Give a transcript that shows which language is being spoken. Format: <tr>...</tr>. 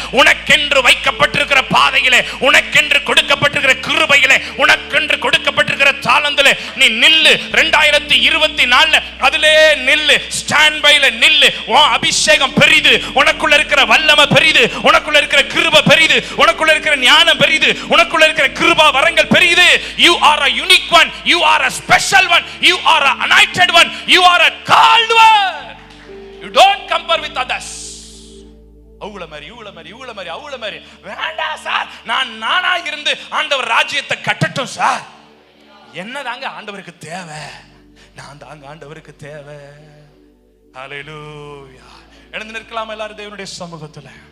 <ta>உனக்கென்று வைக்கப்பட்டிருக்கிற பாதையிலே, உனக்கென்று கொடுக்கப்பட்டிருக்கிற கிருபையிலே, உனக்கென்று கொடுக்கப்பட்டிருக்கிற தாளந்திலே நீ நில்லு. 2024 அதிலே நில்லு, ஸ்டாண்ட் பைல நில்லு. உன் அபிஷேகம் பெரிது, உனக்குள்ள இருக்கிற வல்லமை பெரிது, உனக்குள்ள இருக்கிற கிருபை பெரிது, உனக்குள்ள இருக்கிற ஞானம் பெரிது, உனக்குள்ள இருக்கிற கிருபா வரங்கள் பெரிது.</ta> <en>You are a unique one, you are a special one, you are a anointed one, you are a called one. You don't compare with others.</en> <ta>அவுள மாதிரி இவுள மாதிரி இவுள மாதிரி அவுள மாதிரி வேண்டாம் சார். நானா இருந்து ஆண்டவர் ராஜ்யத்தை கட்டட்டும் சார். என்னதாங்க ஆண்டவருக்கு தேவை? நான் தாங்க ஆண்டவருக்கு தேவை. ஹல்லேலூயா. எழுந்து நிற்கலாம் எல்லாரும் தேவனுடைய சமூகத்துல.</ta>